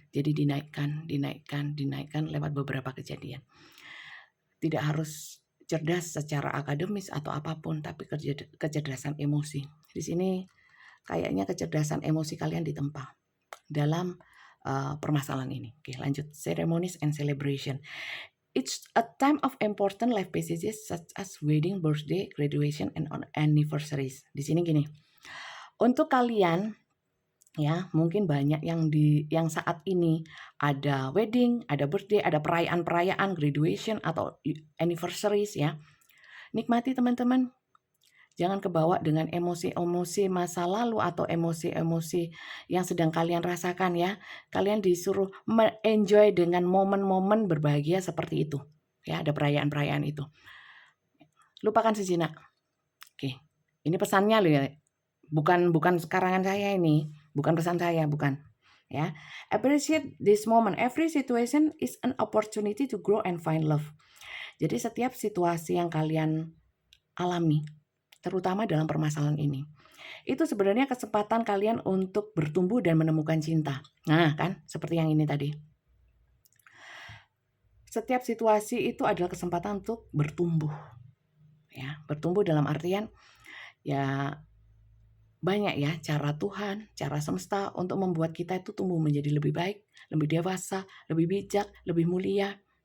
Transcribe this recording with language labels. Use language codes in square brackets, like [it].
[id] Jadi dinaikkan lewat beberapa kejadian. Tidak harus cerdas secara akademis atau apapun, tapi kecerdasan emosi. Di sini kayaknya kecerdasan emosi kalian ditempa dalam permasalahan ini. Oke, lanjut. [en] Ceremonies and celebration. It's a time of important life passages such as wedding, birthday, graduation, and anniversaries. [id] Di sini gini. Untuk kalian ya, mungkin banyak yang saat ini ada wedding, ada birthday, ada perayaan-perayaan, graduation atau anniversaries ya. Nikmati teman-teman. Jangan kebawa dengan emosi-emosi masa lalu atau emosi-emosi yang sedang kalian rasakan ya. Kalian disuruh enjoy dengan momen-momen berbahagia seperti itu. Ya, ada perayaan-perayaan itu. Lupakan sejenak. Oke. Ini pesannya loh ya. Bukan karangan saya ini, bukan pesan saya, bukan. Ya. [en] Appreciate this moment. Every situation is an opportunity to grow and find love. [id] Jadi setiap situasi yang kalian alami, terutama dalam permasalahan ini, itu sebenarnya kesempatan kalian untuk bertumbuh dan menemukan cinta. Nah, kan seperti yang ini tadi. Setiap situasi itu adalah kesempatan untuk bertumbuh. Ya, bertumbuh dalam artian ya banyak ya cara Tuhan, cara semesta untuk membuat kita itu tumbuh menjadi lebih baik, lebih dewasa, lebih bijak, lebih mulia.